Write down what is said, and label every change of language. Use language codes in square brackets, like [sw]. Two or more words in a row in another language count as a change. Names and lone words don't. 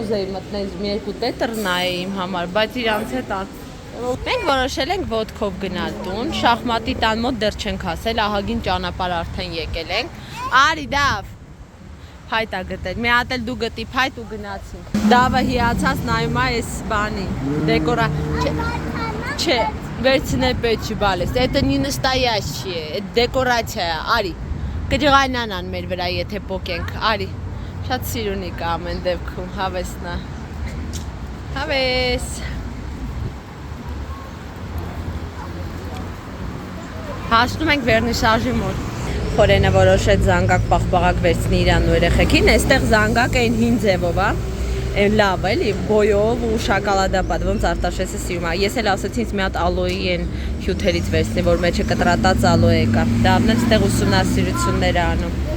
[hy] ուզեի մտնել մի երկու տետր նայի իմ համար, բայց իրանց հետ մենք որոշել ենք ոտքով գնալ տուն, շախմատի տան մոտ դեռ չենք հասել, ահագին ճանապարհ արդեն եկել ենք, արի դավ, փայտ ա գտել, մի հատ էլ դու գտի փայտ ու գնացինք, դավը հիացած նայում ա այս բանի, դեկորա, չէ, վերցնել պետք չի բալես, [ru] это не настоящее, это [hy] դեկորացիա է, արի, կջղայնանան մեր վրա եթե պոկենք, արի, շատ սիրունիկ ա ամեն դեպքում, հավեսնա, հավես Հասնում ենք վերնիսաժի մոտ։ Խորենը որոշեց զանգակ պաղպաղակ վերցնի իրան ու երեխեքին, այստեղ զանգակ էին հին ձևով, այն լավ էլի, բոյով ու շոկոլադապատ, ոնց Արտաշեսը սիրում է։ Ես էլ ասեցի ինձ մի հատ ալոյի են հյութերից վերցնի, որ մեջը կտրատած ալոյ կա։ Դավն էլ այստեղ ուսումնասիրություններ է անում։